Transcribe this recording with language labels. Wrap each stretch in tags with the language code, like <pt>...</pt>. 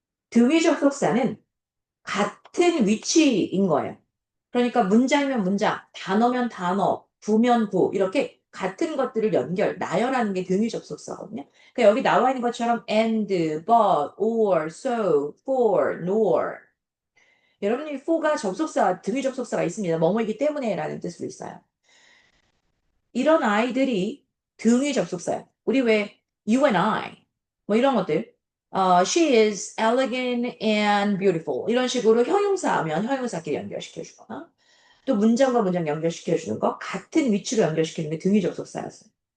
<ko>등위 접속사는 같은 위치인 거예요. 그러니까 문장이면 문장, 단어면 단어, 구면 구, 이렇게 같은 것들을 나열하는 게 등위 접속사거든요. 그러니까 여기 나와 있는 것처럼 and, but, or, so, for, nor. 여러분이 for가 등위 접속사가 있습니다. 뭐뭐이기 때문에라는 뜻으로 있어요. 이런 아이들이 등위 접속사예요. 우리 왜</ko> <en>you and I</en> <ko>뭐 이런 것들</ko> <en>she is elegant and beautiful</en> <ko>이런 식으로 형용사하면 형용사끼리 연결시켜주거나 또 문장과 문장 연결시켜주는 거 같은 위치로 연결시키는 게 등위 접속사였어요.</ko>